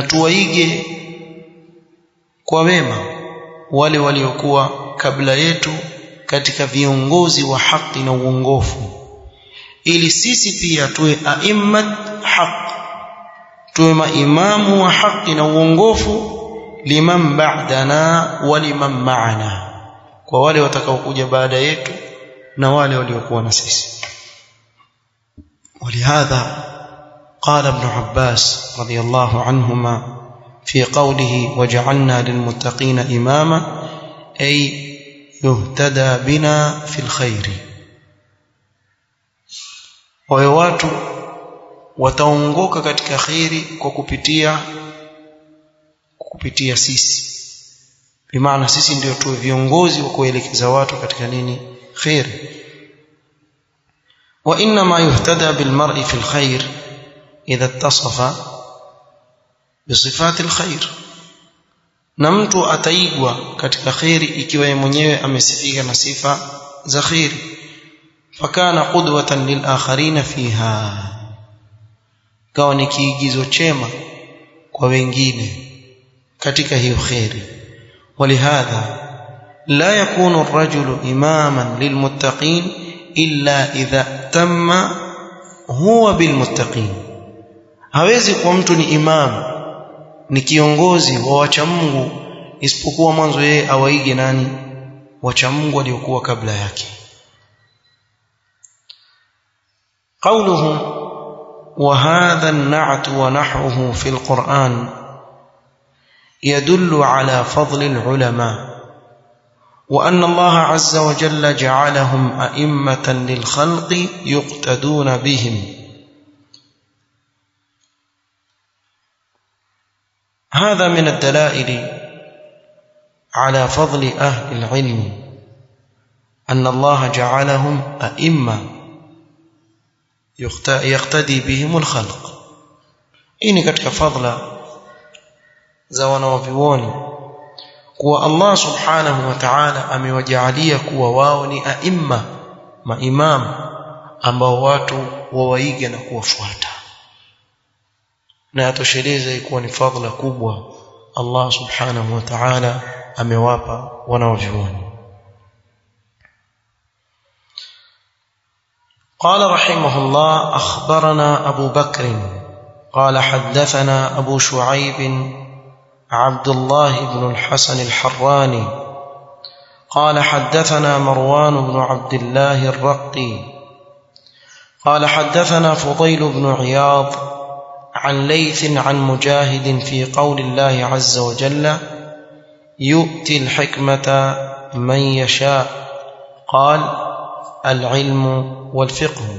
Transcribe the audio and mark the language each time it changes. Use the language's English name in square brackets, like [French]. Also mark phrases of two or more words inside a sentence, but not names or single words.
[Swahili] tuwaige kwa wema wale waliokuwa kabla yetu katika viongozi wa haki na uongofu, ili sisi pia tuwe [Arabic] أئمة حق, [Swahili] tuwe maimamu wa haki na uongofu, [Arabic] لمن بعدنا ولمن معنا, [Swahili] kwa wale watakaokuja baada yetu na wale waliokuwa na sisi. [Arabic] ولهذا قال ابن عباس رضي الله عنهما في قوله: وجعلنا للمتقين إماما، أي يهتدى بنا في الخير. [Swahili] ويواتوا wataongoka katika khairi kwa kupitia sisi. Bimaana sisi ndio tuwe viongozi wa kuelekeza watu katika nini? Khairi. [Arabic] وإنما يهتدى بالمرء في الخير إذا اتصف بصفات الخير. [Swahili] Na mtu ataigwa katika khairi ikiwa yeye mwenyewe amesifika na sifa za khairi. [Arabic] فكان قدوة للآخرين فيها, [Swahili] kawa ni kiigizo chema kwa wengine katika hiyo khairi. [Arabic] ولهذا لا يكون الرجل إماما للمتقين إلا إذا تم هو بالمتقين. [Swahili] hawezi kuwa mtu ni imam, ni kiongozi wa wacha Mungu, isipokuwa mwanzo yeye awaige nani? Wacha Mungu waliokuwa kabla yake. [Arabic] قوله: وهذا النعت ونحوه في القرآن يدل على فضل العلماء، وأن الله عز وجل جعلهم أئمة للخلق يقتدون بهم. هذا من الدلائل على فضل أهل العلم، أن الله جعلهم أئمة يقتدي بهم الخلق. [Swahili] إني katika fadla za wanavyuoni kuwa Allah [Arabic] سبحانه وتعالى [Swahili] amewajaalia kuwa wao ni aimma, maimam ambao watu wawaiga na kuwafuata, na yatosheleza ikuwa ni fadhila kubwa Allah [Arabic] سبحانه وتعالى [Swahili] amewapa wanavyuoni. [Arabic] قال رحمه الله: أخبرنا أبو بكر قال حدثنا أبو شعيب عبد الله بن الحسن الحراني قال حدثنا مروان بن عبد الله الرقي قال حدثنا فضيل بن عياض عن ليث عن مجاهد في قول الله عز وجل يؤتي الحكمة من يشاء قال العلم والفقه.